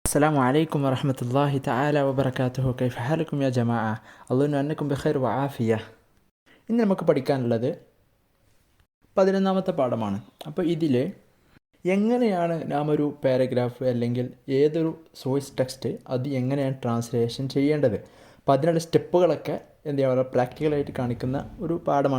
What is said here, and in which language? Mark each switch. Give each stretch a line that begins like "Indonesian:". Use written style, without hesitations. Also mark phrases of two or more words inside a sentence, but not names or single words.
Arabic: السلام عليكم ورحمة الله تعالى وبركاته. كيف حالكم يا جماعة؟ أظن أنكم بخير وعافية.
Malayalam: ഇന്ന് നമുക്ക് പഠിക്കാനുള്ളത് 11ാമത്തെ പാഠമാണ്. അപ്പോൾ ഇതിൽ എങ്ങനെയാണ് നാം ഒരു പാരഗ്രാഫ് അല്ലെങ്കിൽ ഏതൊരു
English: source text
Malayalam: അത് എങ്ങനെയാണ് ട്രാൻസ്ലേഷൻ ചെയ്യേണ്ടത്, അപ്പോൾ അതിനുള്ള സ്റ്റെപ്പുകളൊക്കെ എന്താ പറയുക പ്രാക്ടിക്കലായിട്ട് കാണിക്കുന്ന ഒരു പാഠമാണ്.